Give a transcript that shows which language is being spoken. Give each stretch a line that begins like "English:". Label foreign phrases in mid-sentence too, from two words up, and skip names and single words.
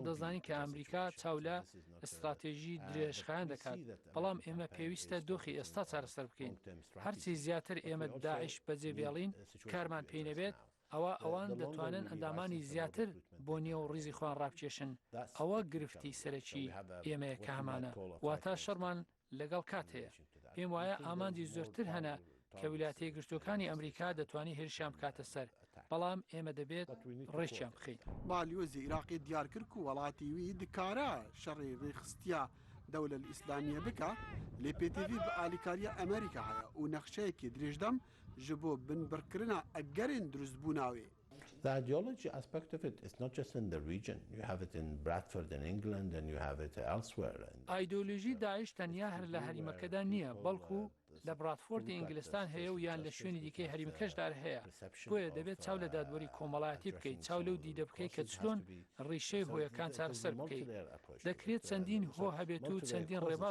Central Kurdish: دەزانین کە ئەمریکا چاو لە استراتێژی درێژخایان دەکات بەڵام ئێمە پێویستە دۆخی ئێستا چارەسەر بکەین هەرچی زیاتر ئێمە داعش بەجێبێڵین کارمان پێی نەبێت ئەوە ئەوان دەتوانن ئەندامانی زیاتر بۆ نێو ڕیزی خوان ڕابکێشن ئەوە گرفتی سەرەکی ئێمەیە کە هەمانە واتە شەڕمان لەگەڵ کات هەیە پێم وایە ئامانجی زۆرتر هەنە کە ویلایەتە یەکگرتووەکانی ئەمریکا دەتوانێت هێرشیان بکاتە سەر بەڵام ئێمە دەبێت ڕێکیان بخەین
Kurdish: بالیۆزی عێراقی دیار کرد و وڵاتی وی دکارە شەڕی ڕێخستیا دەولە ئیسلامیە بکە لێ پێتیڤی بە ئالیکاریە ئەمریکا هەیە و نەخشەیەکی درێژدەم ji bo binbirkirina egerên durustbûnawê.
English: The ideology aspect of it is not just in the region. You have it in Bradford in England and you have it elsewhere.
Central Kurdish: ئایدۆلۆژی داعش تەنیا هەر لە هەریمەکەدا نییە بەڵکو لە برادفۆردی ئینگلستان هەیە و یان لە شوێنی دیکەی هەریمەکەشدار هەیە بۆیە دەبێت چاو لە دادوەری کۆمەڵایەتی بکەیت چاو لەو دیدە بکەیت کە چلۆن ڕیشەی هۆیەکان چارەسەر بکەیت دەکرێت چەندین هۆ هەبێت و چەندین ڕێباز